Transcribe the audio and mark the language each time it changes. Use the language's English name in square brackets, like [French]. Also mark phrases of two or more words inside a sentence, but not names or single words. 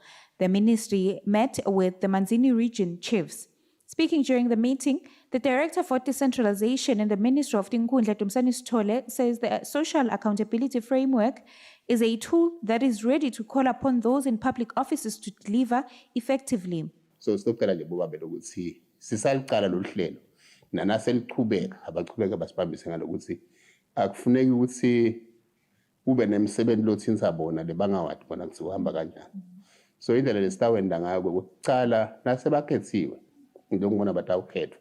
[English] The ministry met with the Manzini region chiefs. Speaking during the meeting, the Director for Decentralization in the Ministry of Dinkhundla, Dumsane Sithole, says the Social Accountability Framework is a tool that is ready to call upon those in public offices to deliver effectively. [Swati] So sitokela nje bobabe lokuthi sisaliqala lohlelo nanaseliqhubeka abaqhubeka basibambise ngalokuthi akufuneki ukuthi kube nemisebenzi lothinta bona lebangawathi bona kuthi uhamba kanjani. So indlela lesitawenda ngayo ukucala nasebakhethiwe ngokubona batawukhethwa.